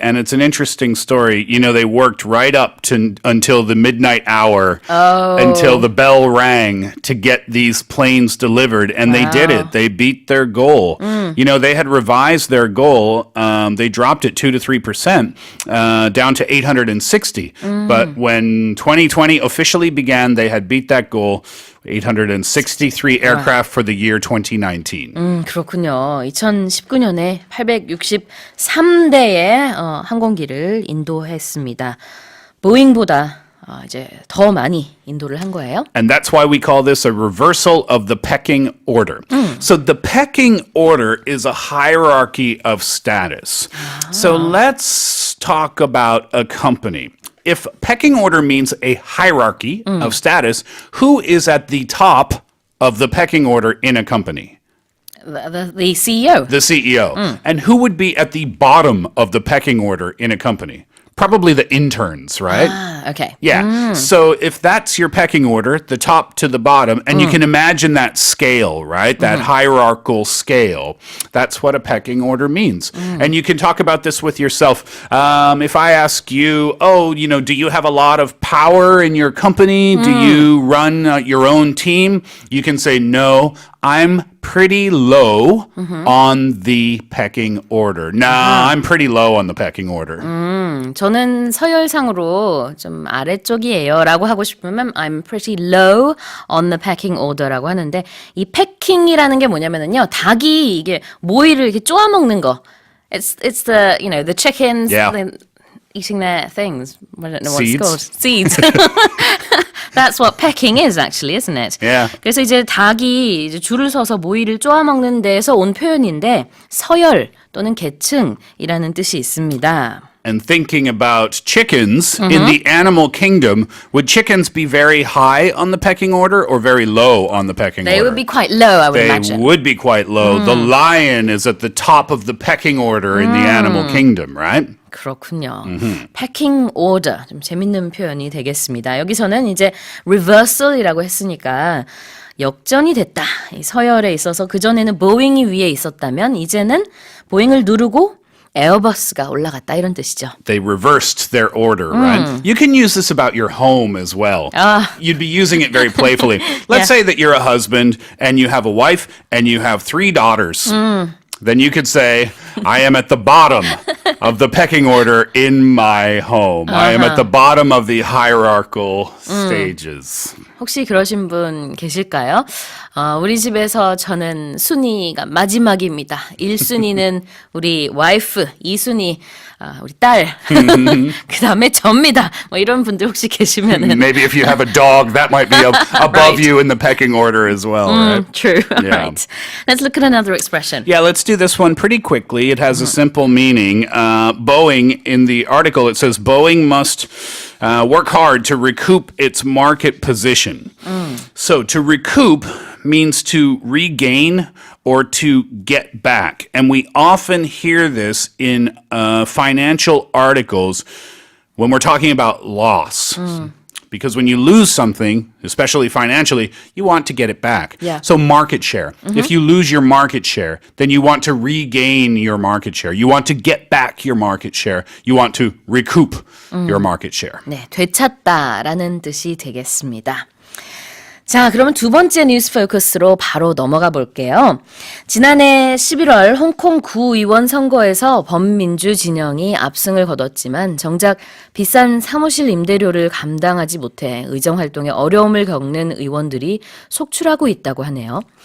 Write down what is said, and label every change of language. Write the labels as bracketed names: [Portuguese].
[English] And it's an interesting story. You know, they worked right up to until the midnight hour, until the bell rang to get these planes delivered. And they did it. They beat their goal. You know, they had revised their goal. They dropped it 2 to 3%, down to 860. But when 2020 officially began, they had beat that goal. 863 aircraft for the year 2019. [Korean] 그렇군요. 2019년에 863대의 항공기를 인도했습니다. 보잉보다 이제 더 많이 인도를 한 거예요. [English] And that's why we call this a reversal of the pecking order. So the pecking order is a hierarchy of status. So let's talk about a company. If pecking order means a hierarchy of status, who is at the top of the pecking order in a company? The CEO. The CEO. And who would be at the bottom of the pecking order in a company? Probably the interns, right? Okay. Yeah. So if that's your pecking order, the top to the bottom, and you can imagine that scale, right? That hierarchical scale. That's what a pecking order means. And you can talk about this with yourself. If I ask you, do you have a lot of power in your company? Do you run your own team? You can say, no, I'm pretty low on the pecking order. Nah, I'm pretty low on the pecking order. [Korean] 저는 서열상으로 좀 아래쪽이에요 라고 하고 싶으면 [English] I'm pretty low on the pecking order [Korean] 라고 하는데 이 패킹이라는 게 뭐냐면은요 닭이 이게 모이를 이렇게 쪼아 먹는 거. [English] It's the the chickens eating their things. I don't know what it's called. Seeds. That's what pecking is actually, isn't it? Yeah. [Korean] 그래서 이제 닭이 이제 줄을 서서 모이를 쪼아 먹는 데에서 온 표현인데 서열 또는 계층이라는 뜻이 있습니다. [English] And thinking about chickens in the animal kingdom, would chickens be very high on the pecking order or very low on the pecking order? They would be quite low, I would imagine. They would be quite low. The lion is at the top of the pecking order in the animal kingdom, right? [Korean] 그렇군요. [English] pecking order [Korean] 좀 재밌는 표현이 되겠습니다. 여기서는 이제 reversal이라고 했으니까 역전이 됐다. 이 서열에 있어서 그전에는 보잉이 위에 있었다면 이제는 보잉을 누르고 에어버스가 올라갔다 이런 뜻이죠. [English] They reversed their order, right? You can use this about your home as well. You'd be using it very playfully. Let's say that you're a husband and you have a wife and you have 3 daughters. Then you could say, I am at the bottom of the pecking order in my home. I am at the bottom of the hierarchical stages. [Korean] 혹시 그러신 분 계실까요? 우리 집에서 저는 순위가 마지막입니다. 1순위는 우리 와이프, 2순위 우리 딸, 그 다음에 접니다. 뭐 이런 분들 혹시 계시면은 [English] Maybe if you have a dog, that might be above you in the pecking order as well, right? True. Yeah. Right. Let's look at another expression. Yeah, let's do this one pretty quickly. It has a simple meaning. Boeing, in the article, it says Boeing must work hard to recoup its market position. So to recoup means to regain or to get back. And we often hear this in financial articles when we're talking about loss. Because when you lose something, especially financially, you want to get it back. Yeah. So market share. If you lose your market share, then you want to regain your market share. You want to get back your market share. You want to recoup your market share. [Korean] 네, 되찾다라는 뜻이 되겠습니다. 자, 그러면 두 번째 뉴스 포커스로 바로 넘어가 볼게요. 지난해 11월 홍콩 구의원 선거에서 범민주 진영이 압승을 거뒀지만 정작 비싼 사무실 임대료를 감당하지 못해 의정 활동에 어려움을 겪는 의원들이 속출하고 있다고 하네요.